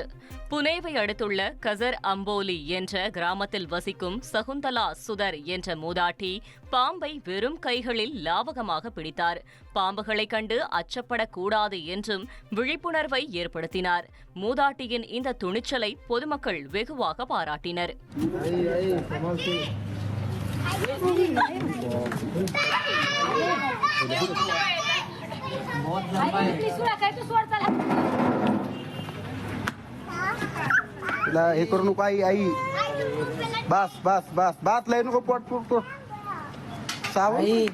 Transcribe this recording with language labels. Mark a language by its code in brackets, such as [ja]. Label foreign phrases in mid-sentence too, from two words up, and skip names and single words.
[ta] புனேவை அடுத்துள்ள கசர் அம்போலி என்ற கிராமத்தில் வசிக்கும் சகுந்தலா சுதர் என்ற மூதாட்டி பாம்பை வெறும் கைகளில் லாவகமாக பிடித்தார். பாம்புகளைக் கண்டு அச்சப்படக்கூடாது என்றும் விழிப்புணர்வை ஏற்படுத்தினார். மூதாட்டியின் இந்த துணிச்சலை பொதுமக்கள் வெகுவாக பாராட்டினர். [mr] हे करू नको आई आई बस बस बस बात लय नको पोट पोट सावई